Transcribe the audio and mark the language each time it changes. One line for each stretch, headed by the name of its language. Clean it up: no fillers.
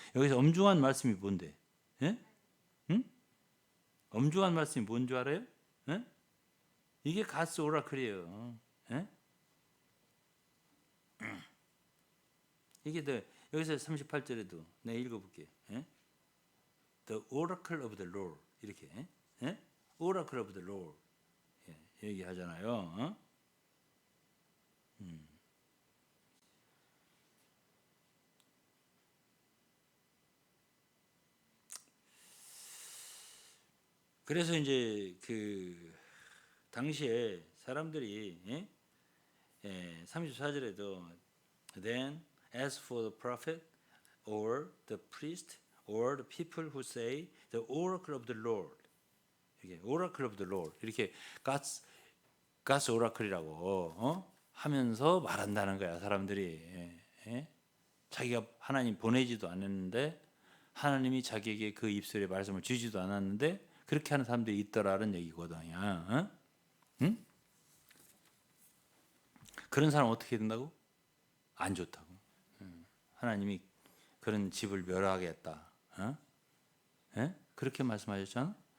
Korean: 여기서 엄중한 말씀이 뭔데? 예? 응? 엄중한 말씀이 뭔 줄 알아요? 예? 이게 가스 오라클이에요. 예? 이게 여기서 38절에도 내가 읽어볼게요. 예?
English: The oracle of the Lord
Korean: 이렇게 예?
English: oracle of the Lord
Korean: 얘기하잖아요. 그래서 이제 그 당시에 사람들이 34절에도
English: then as for the prophet or the priest or the people who say the oracle of the Lord 이게 oracle of the Lord 이렇게 God's oracle이라고
Korean: 하면서 말한다는 거야. 사람들이 자기가 하나님 보내지도 않았는데 하나님이 자기에게 그 입술에 말씀을 주지도 않았는데 그렇게 하는 사람들이 있더라는 얘기거든요. 어? 응? 그런 사람 어떻게 된다고? 안 좋다고. 하나님이 그런 집을 멸하겠다. 어? 예? 그렇게 말씀하셨잖아.